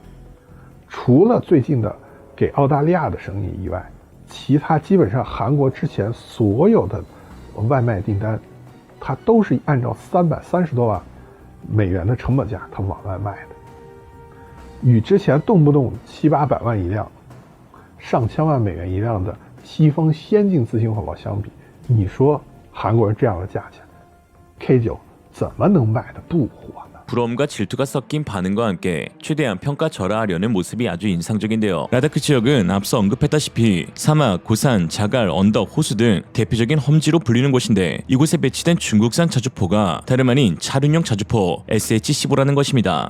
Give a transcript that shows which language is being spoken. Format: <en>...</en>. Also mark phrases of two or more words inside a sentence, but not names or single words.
<zh>除了最近的给澳大利亚的生意以外，其他基本上韩国之前所有的外卖订单，它都是按照330多万美元的成本价它往外卖的。与之前动不动700-800万一辆、上千万美元一辆的西方先进自行火炮相比，你说韩国人这样的价钱 K9 怎么能卖得不火呢？</zh> <ko>부러움과 질투가 섞인 반응과 함께 최대한 평가절하하려는 모습이 아주 인상적인데요. 라다크 지역은 앞서 언급했다시피 사막, 고산, 자갈, 언덕, 호수 등 대표적인 험지로 불리는 곳인데 이곳에 배치된 중국산 자주포가 다름 아닌 차륜형 자주포 SH-15라는 것입니다.</ko>